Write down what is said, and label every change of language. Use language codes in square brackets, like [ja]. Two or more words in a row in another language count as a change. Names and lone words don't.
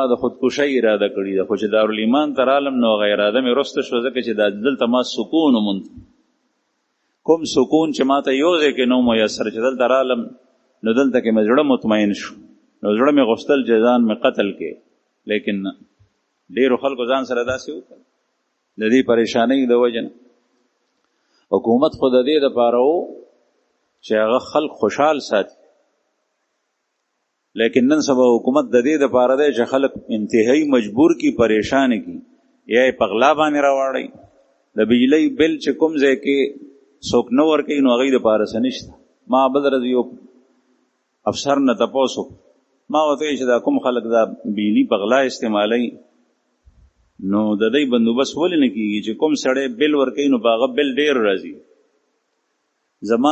[ps] د خودکشۍ اراده کړې ده خو چې دارالایمان ته رالم نو هغه اراده مې وروسته شوه ځکه چې دلته ما سکون وموند کوم سکون چې ما ته یو ځای کې نو میسر چې دلته رالم نو دلته کې مې زړه مطمئن شو نو زړه مې غوښتل چې ځان مې قتل کې لیکن ډېرو خلکو ځان سره داسې وکړل د دې پریشانۍ د وجه نه حکومت خو د دې دپاره و چې هغه خلک خوشحال ساتي لیکن نن سبا حکومت د دې دپاره دی چې خلک انتهایی مجبور کی پریشان کی یا یې په غلا باندې راواړئ د بجلۍ بل چې کوم ځای کې څوک نه ورکوي نو هغوی دپاره څه نشته ما بل ورځ یو افسر نه تپوس وکړ ما ورته ویل چې دا کوم خلک دا بجلي په غلا استعمالوي نو د دې بندوبست ولې نه کېږي چې کوم سړی بل ورکوي نو په هغه بل ډېر راځي زما